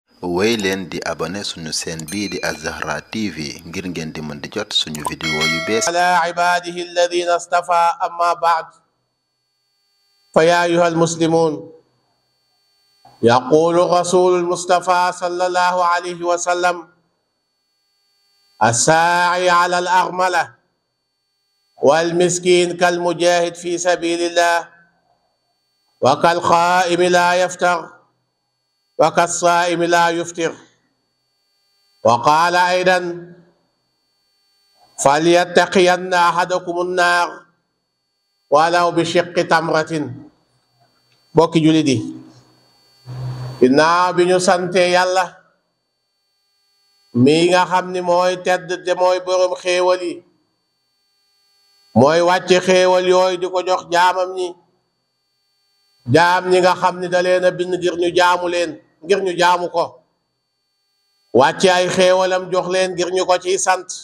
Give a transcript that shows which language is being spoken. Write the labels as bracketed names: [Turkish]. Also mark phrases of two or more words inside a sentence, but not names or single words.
[Wolof] wéy leen di abonné suñu chaîne bii di Az-Zahra TV ngir ngeen di mën di jot suñu vidéo yu bees [Arabic] على عباده الذين اصطفى أما بعد فيا أيها المسلمون يقول رسول المصطفى صلى الله عليه وسلم الساعي على الأرملة والمسكين كالمجاهد في سبيل الله وكالقائم لا يفتر وكالصائم لا يفطر وقال أيضا فليتقين أحدكم النار ولو بشق تمرة [Wolof] bokki jullit yi ginnaaw bi ñu sante yàlla mi nga xam ni mooy tedd te mooy borom xéewal yi mooy wàcce xéewal yooyu di ko jox jaamam ñi nga xam ni da leen a bind ngir ñu jaamu leen ngir ñu jaamu ko wàcce ay xéewalam jox leen ngir ñu ko ciy sant